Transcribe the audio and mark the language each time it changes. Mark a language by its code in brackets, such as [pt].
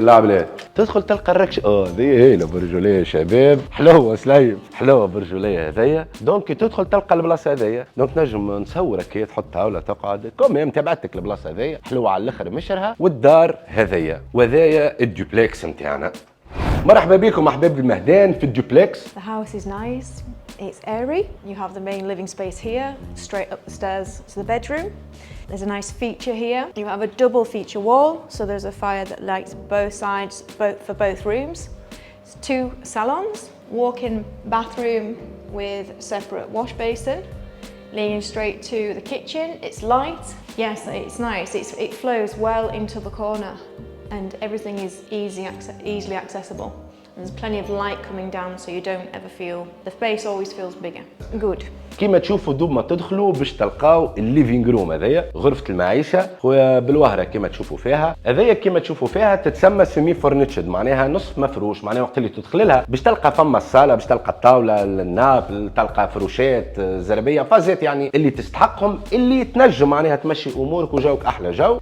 [ar] لا بلاد تدخل تلقى الركش. هذه هي برجوليه شباب، حلوه سلايم، حلوه برجوليه هذيا. دونك كي تدخل تلقى البلاصه هذيا، دونك نجم نصورك كي تحطها ولا تقعد كوميم تبعتك البلاصه هذيا حلوه على الاخر مشرها. والدار هذيا وهذايا الدوبلكس نتاعنا. مرحبا بكم احباب المهدان في الدوبلكس. [en] The house is nice. It's airy. You have the main living space here, straight up the stairs to the bedroom. There's a nice feature here. You have a double feature wall, so there's a fire that lights both sides, for both rooms. It's 2 salons, walk-in bathroom with separate wash basin, leading straight to the kitchen. It's light. Yes, it's nice. It flows well into the corner, and everything is easily accessible. There's plenty of light coming down so you don't ever feel, the space always feels bigger. Good. [ar] كيما تشوفوا دوب ما تدخلوا باش تلقاو الليفينغ روم هذايا غرفة المعيشة خويا بالوهرة كيما تشوفوا فيها. هذايا كيما تشوفوا فيها تتسمى سيمي فورنيتشد، معناها نصف مفروش، معناها وقت اللي تدخل لها باش تلقى فما الصالة، باش تلقى الطاولة، الناب، تلقى فروشات، زربية، فازات يعني اللي تستحقهم، اللي تنجم معناها تمشي امورك وجوك احلى جو.